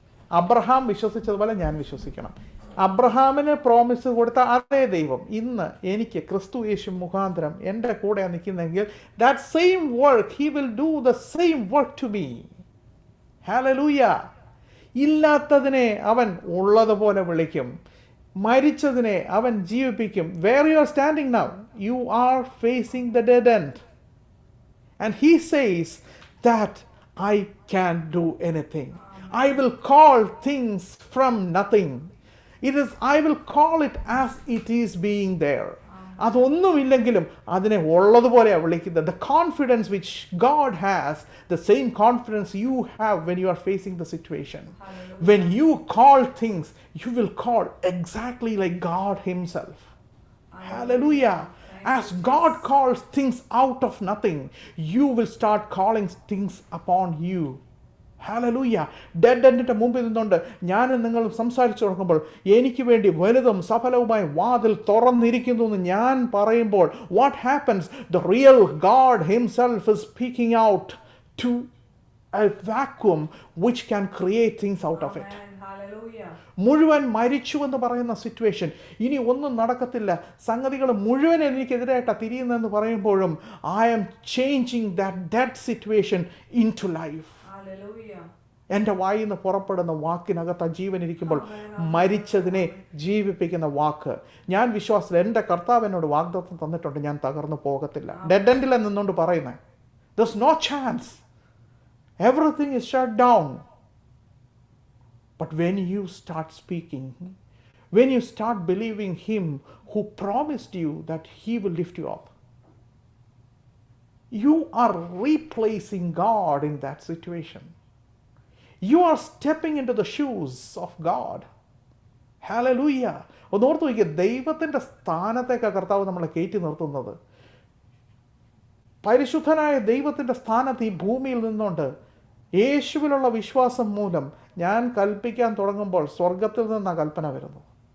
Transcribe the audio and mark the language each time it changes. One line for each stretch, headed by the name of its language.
Malayalam: Abraham വിശ്വസിച്ചതുപോലെ ഞാൻ വിശ്വസിക്കണം. അബ്രഹാമിന് പ്രോമിസ് കൊടുത്ത അതേ ദൈവം ഇന്ന് എനിക്ക് ക്രിസ്തു യേശു മുഖാന്തരം എൻ്റെ കൂടെ നിൽക്കുന്നെങ്കിൽ,
English: That same work he will do the same work to me.
Malayalam: Hallelujah. ഇല്ലാത്തതിനെ അവൻ ഉള്ളതുപോലെ വിളിക്കും, മരിച്ചതിനെ അവൻ ജീവിപ്പിക്കും.
English: Where you are standing now, you are facing the dead end. And he says that I can't do anything. I will call things from nothing. I will call it as it is being there.
Malayalam: അതൊന്നുമില്ലെങ്കിലും അതിനെ ഉള്ളതുപോലെയാണ് വിളിക്കുന്നത്.
English: The confidence which God has, the same confidence you have when you are facing the situation. Hallelujah. When you call things, you will call exactly like God himself. Hallelujah. As God calls things out of nothing, you will start calling things upon you. Hallelujah.
Malayalam: Dead എൻഡിൻ്റെ മുമ്പിൽ നിന്നുകൊണ്ട് ഞാനും നിങ്ങളും സംസാരിച്ചു തുടങ്ങുമ്പോൾ, എനിക്ക് വേണ്ടി വലുതും സഫലവുമായ വാതിൽ തുറന്നിരിക്കുന്നു എന്ന് ഞാൻ പറയുമ്പോൾ,
English: what happens? The real God himself is speaking out to a vacuum which can create things out of it.
Malayalam: മുഴുവൻ മരിച്ചു എന്ന് പറയുന്ന സിറ്റുവേഷൻ, ഇനി ഒന്നും നടക്കത്തില്ല, സംഗതികൾ മുഴുവൻ എനിക്കെതിരായിട്ടാണ് തിരിയുന്നതെന്ന് പറയുമ്പോഴും,
English: I am changing that dead situation into life.
Malayalam: എൻ്റെ വായിൽ നിന്ന് പുറപ്പെടുന്ന വാക്കിനകത്ത് ജീവൻ ഇരിക്കുമ്പോൾ മരിച്ചതിനെ ജീവിപ്പിക്കുന്ന വാക്ക്. ഞാൻ വിശ്വാസത്തിൽ എൻ്റെ കർത്താവ് എന്നോട് വാഗ്ദത്തം തന്നിട്ടുണ്ട്, ഞാൻ തകർന്നു പോകത്തില്ല. ഡെഡ് എൻഡിൽ നിന്നുകൊണ്ട് പറയുന്നത്,
English: there's no chance, everything is shut down. But when you start speaking, when you start believing him who promised you that he will lift you up, you are replacing God in that situation. You are stepping into the shoes of God. Hallelujah.
Malayalam: ഒന്നോർത്ത് നോക്കിയ, ദൈവത്തിൻ്റെ സ്ഥാനത്തേക്കാണ് കർത്താവ് നമ്മളെ കയറ്റി നിർത്തുന്നത്. പരിശുദ്ധനായ ദൈവത്തിൻ്റെ സ്ഥാനത്ത് ഈ ഭൂമിയിൽ നിന്നുകൊണ്ട് യേശുവിലുള്ള വിശ്വാസം മൂലം ഞാൻ കൽപ്പിക്കാൻ തുടങ്ങുമ്പോൾ സ്വർഗത്തിൽ നിന്നാണ് കൽപ്പന വരുന്നത്.